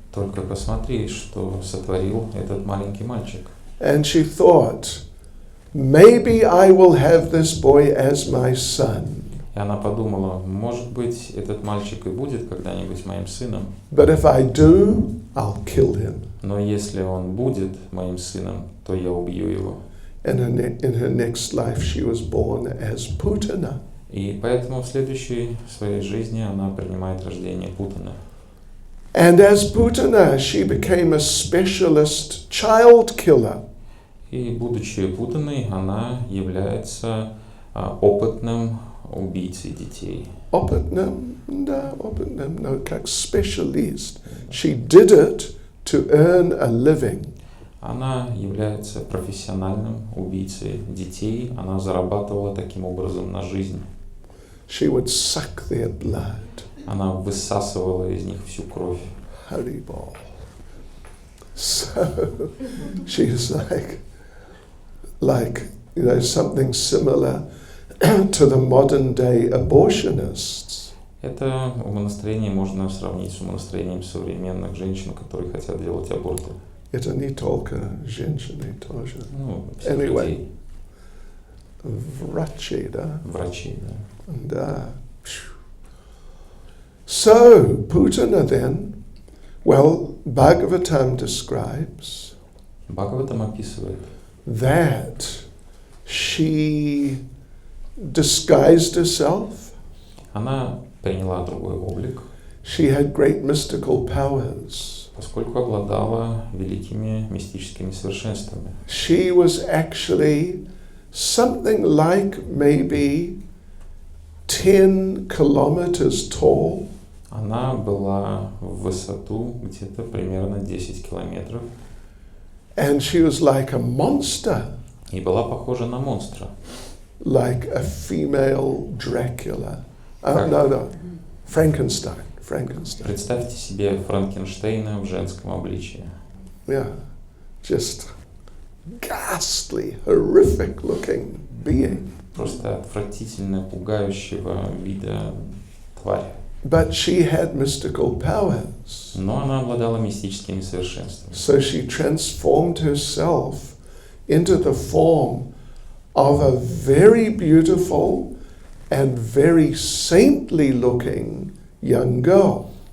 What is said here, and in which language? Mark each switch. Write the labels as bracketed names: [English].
[Russian] Только посмотри, что сотворил этот маленький мальчик. [English] And she thought, maybe I will have this boy as my son. [Russian] И она подумала, может быть, этот мальчик и будет когда-нибудь моим сыном. [English] But if I do, I'll kill him. [Russian] Но если он будет моим сыном, то я убью его. [English] And in her next life she was born as Putana. [Russian] И поэтому в следующей своей жизни она принимает рождение Путана. [English] And as Putana, she became a specialist child killer. [Russian] И будучи Путаной, она является опытным убийцей детей. Опытным, [English] no, [Russian] как специалист. [English] She did it to earn a living. [Russian] Она является профессиональным убийцей детей. Она зарабатывала таким образом на жизнь. [English] She would suck their blood. [Russian] Она высасывала из них всю кровь. Haribol. [English] So she's like something similar to the modern day abortionists. [Russian] Это умонастроение можно сравнить с умонастроением современных женщин, которые хотят делать аборты. Это не только женщины тоже. Ну, всех [English] Anyway. [Russian] людей. Врачи, да? Врачи, да. Да. [English] So, Putana then, well, Bhagavatam describes [Russian] Бхагаватам описывает, [English] that she disguised herself. [Russian] она приняла другой облик, [English] She had great mystical powers. [Russian] поскольку обладала великими мистическими совершенствами. [English] She was actually something like maybe 10 kilometers tall. [Russian] Она была в высоту где-то примерно 10 километров [English] And she was like a monster, [Russian] и была похожа на монстра. [English] like a female Dracula. [Russian] Как? [English] No, Frankenstein. [Russian] Представьте себе Франкенштейна в женском обличии. [English] Yeah, just ghastly, horrific looking being. [Russian] Просто отвратительно пугающего вида тварь. [English] But she had mystical powers. [Russian] Но она обладала мистическими совершенствами. [English] So she transformed herself into the form of a very beautiful and very saintly looking young girl.